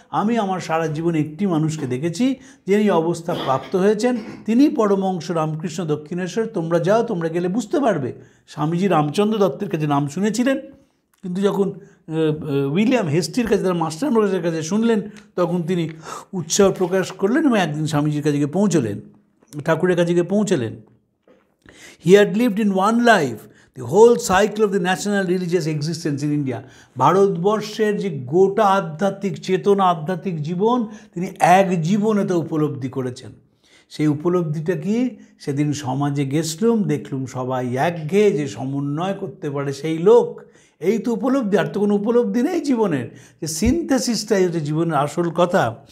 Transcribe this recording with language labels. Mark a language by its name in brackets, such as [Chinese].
[Bangla] আমি আমার সারা জীবনে একটি মানুষকে দেখেছি যিনি অবস্থা প্রাপ্ত হয়েছেন, তিনি পরমহংস রামকৃষ্ণ দক্ষিণেশ্বর। তোমরা যাও, তোমরা গেলে বুঝতে পারবে। স্বামীজি রামচন্দ্র দত্তের কাছে নাম শুনেছিলেন, কিন্তু যখন উইলিয়াম হেস্টির কাছে, তার মাস্টারমশাইয়ের কাছে শুনলেন, তখন তিনি উৎসাহ প্রকাশ করলেন এবং একদিন স্বামীজির কাছে গিয়ে পৌঁছলেন, ঠাকুরের কাছে গিয়ে পৌঁছলেন। [English] He had lived in one life the whole cycle of the national religious existence in India. [Bangla] ভারতবর্ষের যে গোটা আধ্যাত্মিক চেতনা, আধ্যাত্মিক জীবন তিনি এক জীবনে তো উপলব্ধি করেছেন। সেই উপলব্ধিটা কি? সেদিন সমাজে গেছলুম, দেখলুম সবাই একঘেয়ে, যে সমন্বয় করতে পারে সেই লোক। এই তো উপলব্ধি, আর তো কোনো উপলব্ধি নেই জীবনের। যে সিনথেসিসটাই হচ্ছে জীবনের আসল কথা।